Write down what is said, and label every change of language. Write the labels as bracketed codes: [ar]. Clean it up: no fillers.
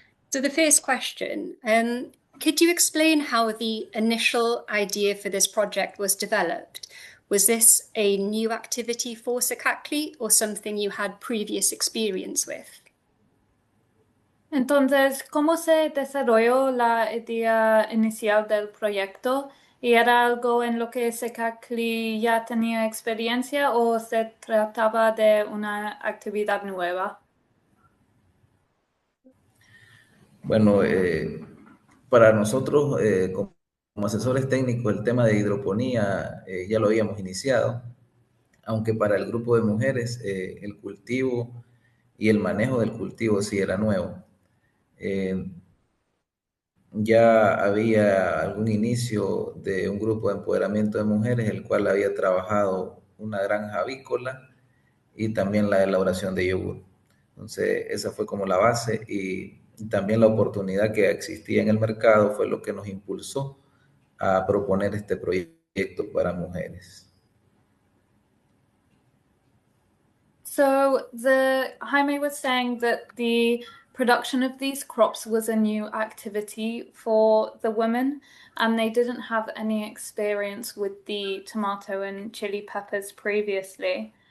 [en] So the first question, could you explain how the initial idea for this project was developed? Was this a new activity for Sacaclí or something you had previous experience with? [es] Entonces, ¿cómo se desarrolló la idea inicial del proyecto? ¿Y era algo en lo que Sacaclí ya tenía experiencia o se trataba de una actividad nueva? Bueno, para nosotros como asesores técnicos el tema de hidroponía ya lo habíamos iniciado, aunque para el grupo de mujeres el cultivo y el manejo del cultivo sí era nuevo. Ya había algún inicio de un grupo de empoderamiento de mujeres, el cual había trabajado una granja avícola y también la elaboración de yogur. Entonces, esa fue como la base y también la oportunidad que existía en el mercado fue lo que nos impulsó a proponer este proyecto para mujeres. [en] So Jaime was saying that the production of these crops was a new activity for the women, and they didn't have any experience with the tomato and chili peppers previously.